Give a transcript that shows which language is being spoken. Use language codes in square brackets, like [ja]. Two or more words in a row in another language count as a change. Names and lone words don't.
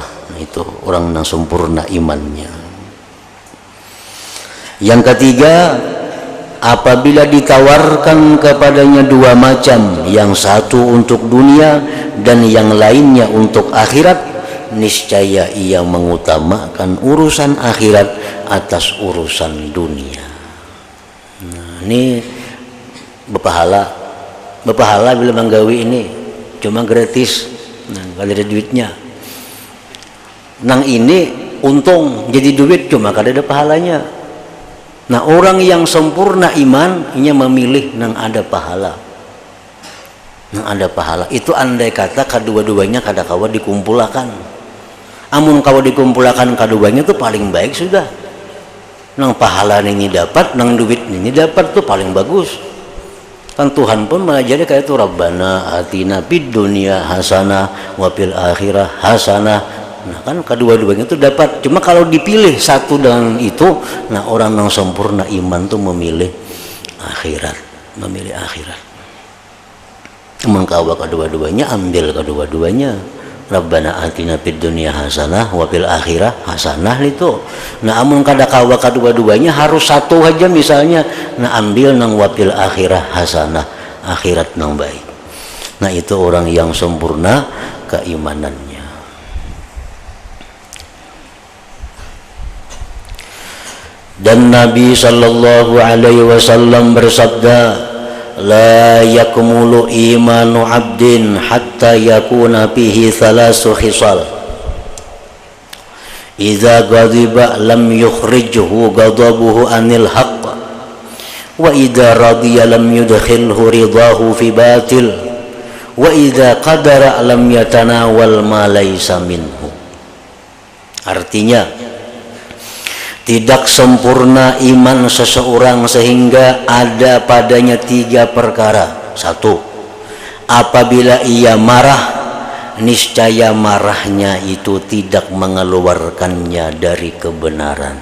[id] Nah, itu orang yang sempurna imannya. Yang ketiga, apabila ditawarkan kepadanya 2 macam, yang satu untuk dunia dan yang lainnya untuk akhirat, niscaya ia mengutamakan urusan akhirat atas urusan dunia. [bjn] Nah, ini berpahala bila menggawi ini cuma gratis, nah kada ada duitnya. Nang ini untung jadi duit cuma kada ada pahalanya. Nah orang yang sempurna iman inya memilih nang ada pahala, nang ada pahala. Itu andai kata kedua-duanya kada kawa dikumpulkan. Amun kawa dikumpulkan keduanya itu paling baik sudah. Nang pahala ini dapat, nang duit ini dapat tuh paling bagus. [id] Kan Tuhan pun mengajari kayak itu, [ar] ربنا آتنا في الدنيا حسنة وفي الآخرة حسنة. [id] Nah kan kedua-duanya itu dapat. Cuma kalau dipilih satu dengan itu, nah orang yang sempurna iman tuh memilih akhirat, memilih akhirat. [bjn] Mengkawa kedua-duanya, ambil kedua-duanya. [ar] ربنا آتنا في الدنيا حسنة وفي الآخرة حسنة itu. [bjn] Nah amun kada kawa kedua-duanya harus satu aja misalnya, nah ambil nang [ar] وفي الآخرة حسنة, [bjn] akhirat nang baik. [id] Nah itu orang yang sempurna keimanannya. Dan Nabi sallallahu alaihi wasallam bersabda, [ar] لا يكمل إيمان عبد حتى يكون فيه ثلاث خصال. إذا غضب لم يخرجه غضبه عن الحق وإذا رضي لم يدخله رضاه في باطل وإذا قدر لم يتناول ما ليس منه. [id] Artinya tidak sempurna iman seseorang sehingga ada padanya 3 perkara. 1. Apabila ia marah, niscaya marahnya itu tidak mengeluarkannya dari kebenaran.